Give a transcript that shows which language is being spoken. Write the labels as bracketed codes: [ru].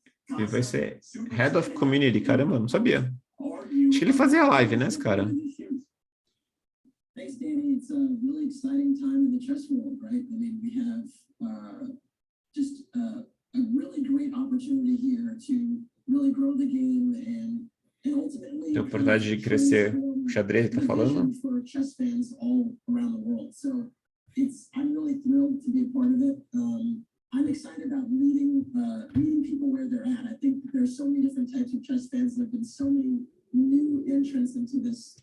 [pt] Ele vai ser Head of Community, caramba, não sabia. Acho que ele fazia live, né, esse cara? [en] Thanks, Danny. It's a really exciting time in the chess world, right? I mean, we have just a really great opportunity here to really grow the game and ultimately [pt] tem a oportunidade de crescer o xadrez, tá falando? [en] For chess fans all around the world. So I'm really thrilled to be a part of it. I'm excited about meeting people where they're at. I think there's so many different types of chess fans. There've been so many new entrants into this.